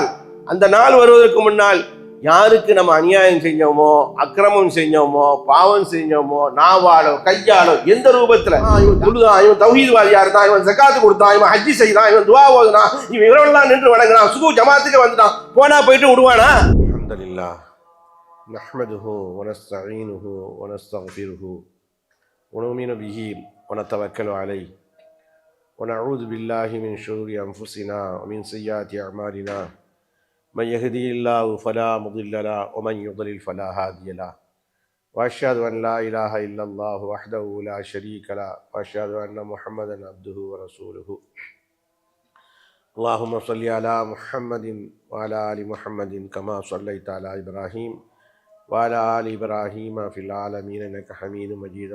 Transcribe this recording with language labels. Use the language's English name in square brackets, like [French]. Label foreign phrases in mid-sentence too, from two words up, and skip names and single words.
[Tamil] அந்த நாள் வருவதற்கு முன்னால் யாருக்கு நம்ம அநியாயம் செஞ்சோமோ, அக்கிரமம் செஞ்சோமோ, பாவம் செஞ்சோமோ, நாவாலோ கையாலோ எந்த ரூபத்துல, இவன் தொழுதான், இவன் தௌஹீத்வாதியா இருந்தான், இவன் ஜகாத்து கொடுத்தான், இவன் ஹஜ்ஜி செய்தான், இவன் துவா ஓதுனான், இவன் இவரெல்லாம் நின்று வணங்கினான், சுகு ஜமாத்துக்கு வந்துட்டான், போனா போயிட்டு விடுவானா? [Arabic] الحمد لله نحمده ونستعينه ونستغفره ونؤمن به ونتوكل عليه ونعوذ بالله من شرور أنفسنا ومن سيئات أعمالنا. من يهدي الله فلا مضل له ومن يضلل فلا هادي له واشهد ان لا اله الا الله وحده لا شريك له واشهد ان محمدا عبده ورسوله. اللهم صل على محمد وعلى ال محمد كما صليت على ابراهيم وعلى ال ابراهيم في العالمين انك حميد مجيد.